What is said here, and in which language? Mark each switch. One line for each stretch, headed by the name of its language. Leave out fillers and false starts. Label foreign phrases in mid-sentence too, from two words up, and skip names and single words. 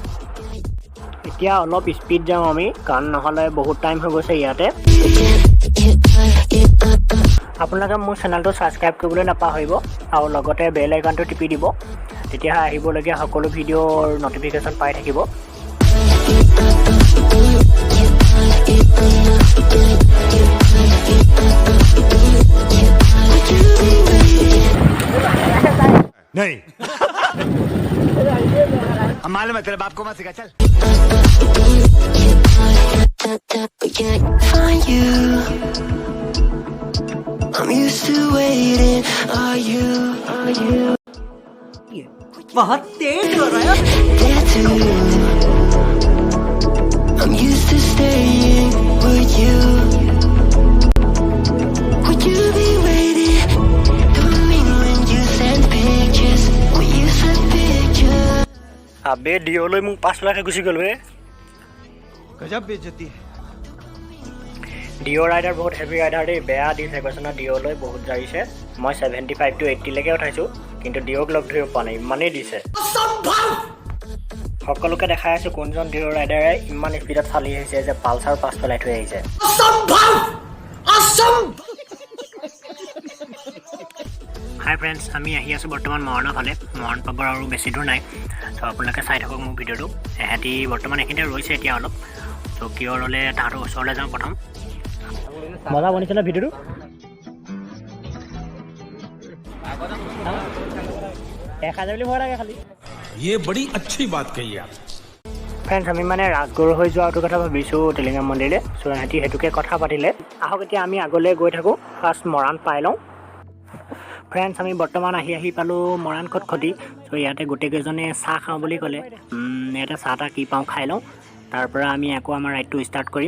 Assamese: এতিয়া অলপ স্পীড যাওঁ আমি কাৰণ নহলে বহুত টাইম হৈ গৈছে ইয়াতে। আপোনালোকে মোৰ চেনেলটো সাবস্ক্ৰাইব কৰিবলৈ নাপাহৰিব আৰু লগতে বেল আইকনটো টিপি দিব তেতিয়া আহিবলগীয়া সকলো ভিডিঅ'ৰ নটিফিকেশ্যন পাই থাকিব।
Hindi: नहीं मालूम है तेरे बाप को मत सिखा चल।
English: I'm used to waiting. Are you
Hindi: बहुत तेज हो रहा है।
English: there too? I'm used to staying with you. Would you be waiting for me when you send pictures? When you send pictures?
Assamese: আবে ডিওলৈ মোক 5 লাখ গুছি গল বে।
Hindi: गजब बेइज्जती है।
Assamese: ডিও রাইডার বহুত
English: heavy rider
Assamese: দে বেয়া দিছে কৈছনা ডিওলৈ বহুত যাইছে। মই 75 টু 80 লৈকে উঠাইছো কিন্তু ডিওক লগ ধৰিব পা নাই ইমানেই দিছে। সকলোকে দেখাই আছো কোনজন ডিও ৰাইডাৰে ইমান স্পীডত চালি আহিছে যে পালসাৰ পাছ পেলাই থৈ আহিছে।
English: hi friends
Assamese: আমি আহি আছো বৰ্তমান মৰাণৰ ফালে। মৰাণ পাবৰ আৰু বেছি দূৰ নাই তো আপোনালোকে চাই থাকক মোৰ ভিডিঅ'টো। এহেঁতি বৰ্তমান এইখিনিতে ৰৈছে এতিয়া অলপ তো কিয় ৰ'লে তাহাঁতৰ ওচৰলৈ যাওঁ প্ৰথম। মজা বনিছে না ভিডিঅ'টো।
Hindi: ये बड़ी अच्छी बात कही आप।
Assamese: ফ্ৰেন্ডছ আমি মানে ৰাজগড় হৈ যোৱাটো কথা ভাবিছোঁ টিলিঙা মন্দিৰলৈ। চ' সিহঁতি সেইটোকে কথা পাতিলে। আহক এতিয়া আমি আগলৈ গৈ থাকোঁ। ফাৰ্ষ্ট মৰাণ পাই লওঁ। ফ্ৰেন্ডছ আমি বৰ্তমান আহি পালোঁ মৰাণ খটখটি। চ' ইয়াতে গোটেইকেইজনে চাহ খাওঁ বুলি ক'লে। ইয়াতে চাহ তাহ কি পাওঁ খাই লওঁ তাৰ পৰা আমি আকৌ আমাৰ ৰাইডটো ষ্টাৰ্ট কৰিম।